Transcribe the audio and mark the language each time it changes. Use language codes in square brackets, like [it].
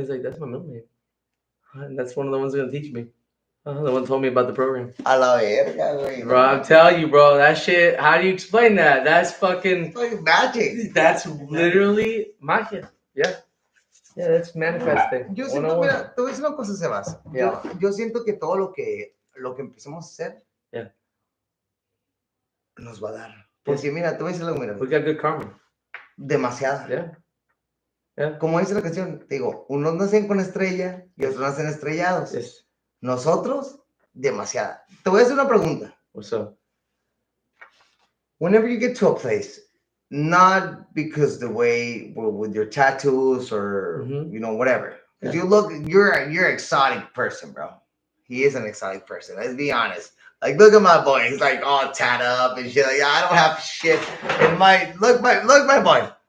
[en] He's like, that's my middle name, and that's one of the ones gonna teach me. The one told me about the program. [es] A la verga, güey. [en] Bro, I'm telling you, bro, that shit. How do you explain that? That's fucking. It's like magic. That's literally magia. Yeah. Yeah, that's manifesting. [es] Yo siento, mira, te voy a decir una cosa, Sebas. Yo siento que todo lo que empecemos a hacer [en] Yeah. [es] nos va a dar. Porque mira, te voy a decir algo, mira. [en] We got good karma. [es] Demasiada. [en] Yeah. Yeah. [es] Como dice la canción, te digo, unos nacen con estrella y otros nacen estrellados. [en] Yes. [es] Nosotros, demasiada. Te voy a hacer una pregunta. [en] What's up? Whenever you get to a place, not because the way with your tattoos or whatever, because you're an exotic person, bro. He is an exotic person. Let's be honest. Like, look at my boy. He's like all tat up and shit. Like, I don't have shit. And my boy.